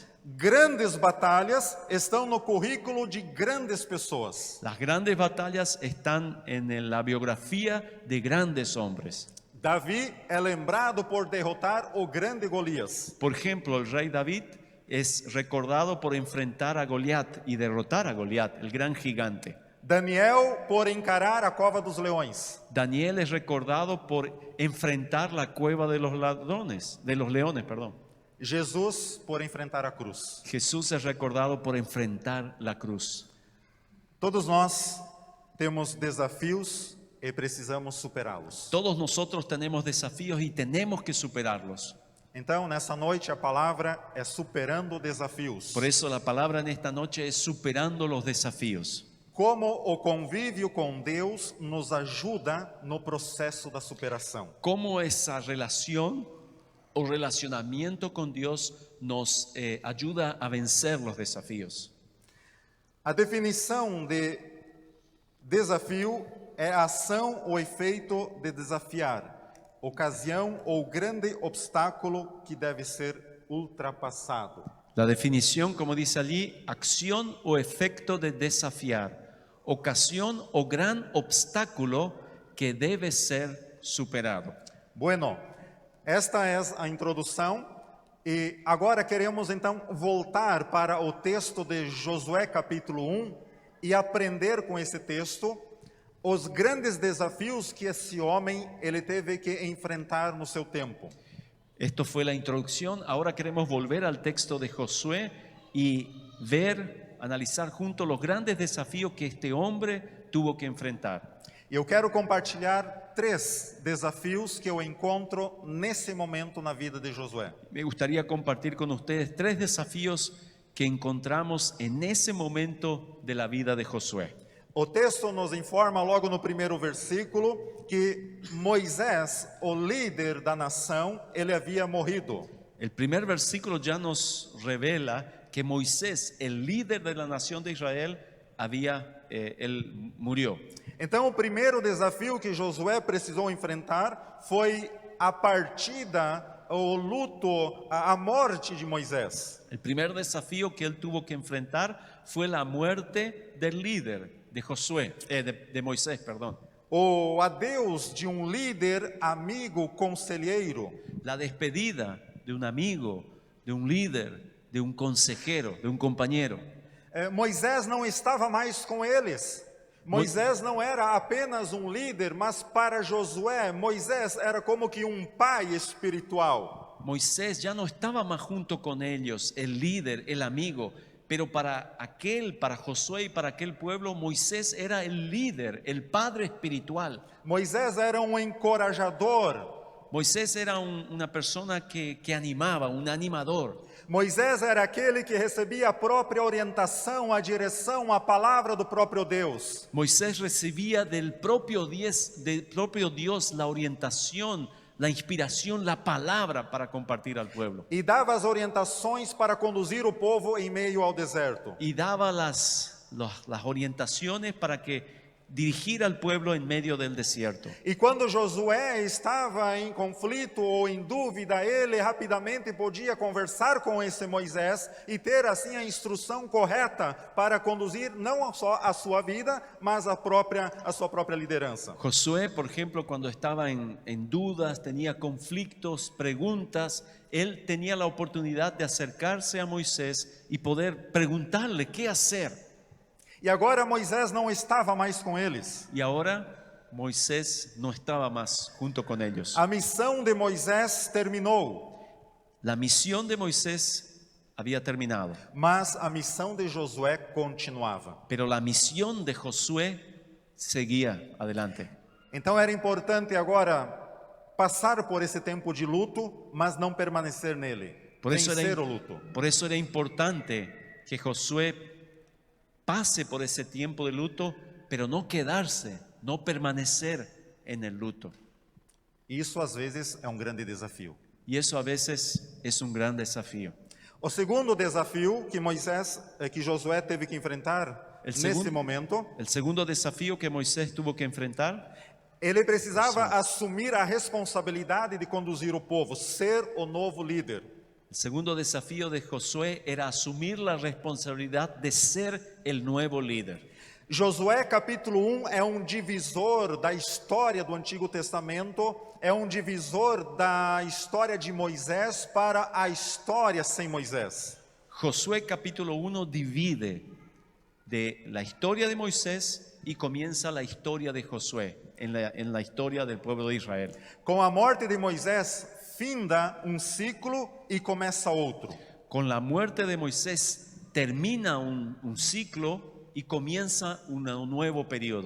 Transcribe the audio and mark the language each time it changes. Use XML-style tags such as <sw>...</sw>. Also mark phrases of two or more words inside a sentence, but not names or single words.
<pt>Grandes batalhas estão no currículo de grandes pessoas.</pt> <es>Las grandes batallas están en la biografía de grandes hombres.</es> <pt>Davi é lembrado por derrotar o grande Golias.</pt> <es>Por ejemplo, el rey David es recordado por enfrentar a Goliat y derrotar a Goliat, el gran gigante.</es> <pt>Daniel por encarar a cova dos leões.</pt> <es>Daniel es recordado por enfrentar la cueva de los leones, perdón.</es> <pt>Jesus por enfrentar a cruz.</pt> <es>Jesús es recordado por enfrentar la cruz.</es> <pt>Todos nós temos desafios e precisamos superá-los.</pt> <es>Todos nosotros tenemos desafíos y tenemos que superarlos.</es> <pt>Então, nessa noite, a palavra é superando desafios.</pt> <es>Por eso la palabra en esta noche es superando los desafíos.</es> <pt>Como o convívio com Deus nos ajuda no processo da superação.</pt> <es>Cómo esa relación o relacionamiento con Dios nos ayuda a vencer los desafíos.</es> <pt>A definição de desafio é a ação ou efeito de desafiar, ocasião ou grande obstáculo que deve ser ultrapassado.</pt> <es>La definición, como dice allí, acción o efecto de desafiar, ocasión o gran obstáculo que debe ser superado.</es> <pt>Bueno, esta é a introdução e agora queremos então voltar para o texto de Josué capítulo 1 e aprender com esse texto os grandes desafios que esse homem ele teve que enfrentar no seu tempo.</pt> <es>Esto fue la introducción. Ahora queremos volver al texto de Josué y analizar juntos los grandes desafíos que este hombre tuvo que enfrentar.</es> <pt>Eu quero compartilhar 3 desafios que eu encontro nesse momento na vida de Josué.</pt> <es>Me gustaría compartir con ustedes 3 desafíos que encontramos en ese momento de la vida de Josué.</es> <pt>O texto nos informa logo no primeiro versículo que Moisés, o líder da nação, ele havia morrido.</pt> <es>El primer versículo ya nos revela que Moisés, el líder de la nación de Israel, él murió.</es> <pt>Então, o primeiro desafio que Josué precisou enfrentar foi a partida, o luto, a morte de Moisés.</pt> <es>El primer desafío que él tuvo que enfrentar fue la muerte del líder de Moisés, perdón.</es> <pt>O adeus de um líder, amigo, conselheiro.</pt> <es>La despedida de un amigo, de un líder, de un consejero, de un compañero.</es> <pt>Moisés não estava mais com eles. Moisés não era apenas um líder, mas para Josué, Moisés era como que um pai espiritual.</pt> <es>Moisés ya no estaba más junto con ellos, el líder, el amigo, pero para Josué y para aquel pueblo, Moisés era el líder, el padre espiritual.</es> <pt>Moisés era um encorajador,</pt> <es>Moisés era una persona que animaba, un animador.</es> <pt>Moisés era aquele que recebia a própria orientação, a direção, a palavra do próprio Deus.</pt> <es>Moisés recibía del propio Dios la orientación, la inspiración, la palabra para compartir al pueblo.</es> <pt>E dava as orientações para conduzir o povo em meio ao deserto.</pt> <es>Y daba las orientaciones para que dirigir al pueblo en medio del desierto.</es> <pt>E quando Josué estava em conflito ou em dúvida, ele rapidamente podia conversar com esse Moisés e ter assim a instrução correta para conduzir não só a sua vida, mas a sua própria liderança.</pt> <es>Josué, por ejemplo, cuando estaba en dudas, tenía conflictos, preguntas, él tenía la oportunidad de acercarse a Moisés y poder preguntarle qué hacer.</es> <pt>E agora Moisés não estava mais com eles.</pt> <es>Y ahora Moisés no estaba más junto con ellos.</es> <pt>A missão de Moisés terminou,</pt> <es>La misión de Moisés había terminado,</es> <pt>mas a missão de Josué continuava.</pt> <es>pero la misión de Josué seguía adelante.</es> <pt>Então era importante agora passar por esse tempo de luto, mas não permanecer nele.</pt> <es>Por eso</es> <pt>Vencer o luto.</pt> <es>Por eso era importante que Josué pase por ese tiempo de luto, pero no quedarse, no permanecer en el luto.</es> <pt>Isso às vezes é grande desafio.</pt> <es>Y eso a veces es un gran desafío.</es> <pt>O segundo desafio que Josué teve que enfrentar nesse momento,</pt> <es>El segundo desafío que Moisés tuvo que enfrentar,</es> <pt>ele precisava assumir a responsabilidade de conduzir o povo, ser o novo líder.</pt> <es>el segundo desafío de Josué era asumir la responsabilidad de ser el nuevo líder.</es> <pt>Josué capítulo 1 é divisor da história do Antigo Testamento, é divisor da história de Moisés para a história sem Moisés.</pt> <es>Josué capítulo 1 divide de la historia de Moisés y comienza la historia de Josué en la historia del pueblo de Israel.</es> <pt>Com a morte de Moisés, finda ciclo e começa outro.</pt> <es>Con la muerte de Moisés termina un ciclo y comienza un nuevo periodo.</es>